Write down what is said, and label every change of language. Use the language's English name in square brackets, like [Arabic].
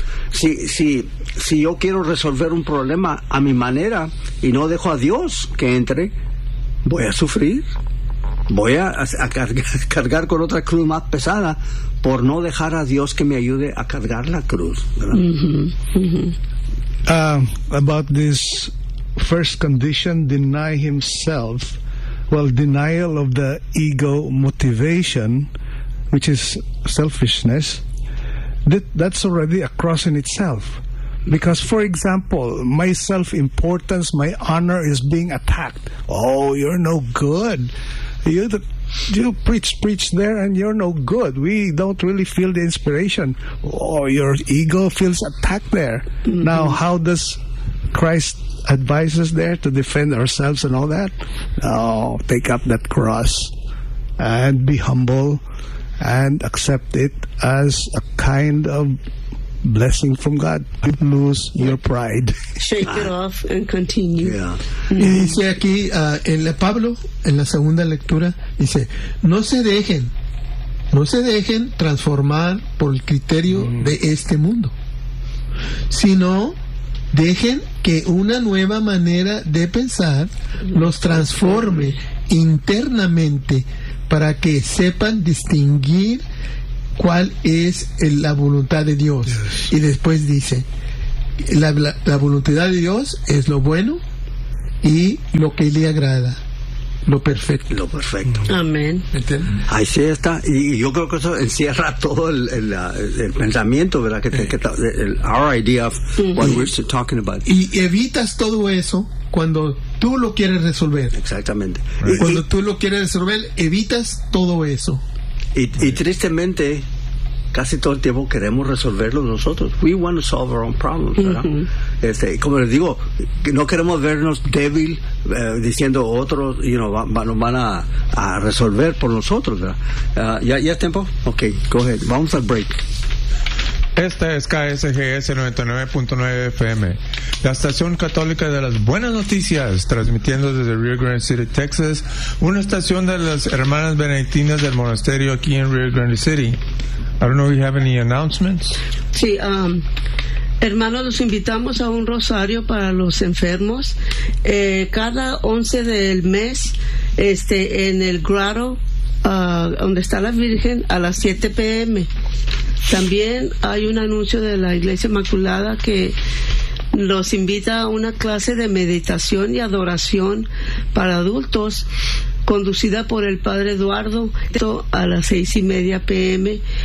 [Spanish] Si yo quiero resolver un problema a mi manera y no dejo a Dios que entre, voy a sufrir, voy a cargar con otra cruz más pesada por no dejar a Dios que me ayude a cargar la cruz, ¿verdad? [English] About this first condition, deny himself. Well, denial of the ego motivation, which is selfishness, that's already a cross in itself. Because, for example, my self-importance, my honor is being attacked. Oh, you're no good. You preach there and you're no good. We don't really feel the inspiration. Oh, your ego feels attacked there. Mm-hmm. Now, how does Christ advise us there to defend ourselves and all that? Oh, take up that cross and be humble and accept it as a kind of blessing from God. Lose your pride. Shake it off and continue. Yeah. [Spanish] Y dice aquí, en la Pablo, en la segunda lectura, dice, no se dejen transformar por el criterio de este mundo, sino dejen que una nueva manera de pensar los transforme internamente para que sepan distinguir cuál es la voluntad de Dios. [English] Yes. [Spanish] Y después dice, la voluntad de Dios es lo bueno y lo que le agrada, lo perfecto. Lo perfecto. Amén. Ahí sí está. Y yo creo que eso encierra todo el pensamiento, ¿verdad? [English] El our idea of what we're talking about. [Spanish] Y evitas todo eso cuando tú lo quieres resolver. Exactamente. [English] Right. [Spanish] Cuando tú lo quieres resolver, evitas todo eso. Y tristemente, casi todo el tiempo queremos resolverlo nosotros. [English] We want to solve our own problems, [Spanish] ¿verdad? Mm-hmm. Como les digo, no queremos vernos débil diciendo otros, [English] you know, [Spanish] van a resolver por nosotros, ¿verdad? ¿Ya es tiempo? [English] Okay, go ahead. [Spanish] Vamos al break. Esta es KSGS 99.9 FM, la estación católica de las buenas noticias, transmitiendo desde Rio Grande City, Texas, una estación de las hermanas benedictinas del monasterio aquí en Rio Grande City. [English] I don't know if you have any announcements. [Spanish] Sí, hermanos, los invitamos a un rosario para los enfermos. Cada 11 del mes, en el grotto, donde está la Virgen, a las 7 p.m. También hay un anuncio de la Iglesia Inmaculada que los invita a una clase de meditación y adoración para adultos, conducida por el padre Eduardo, a las 6:30 p.m.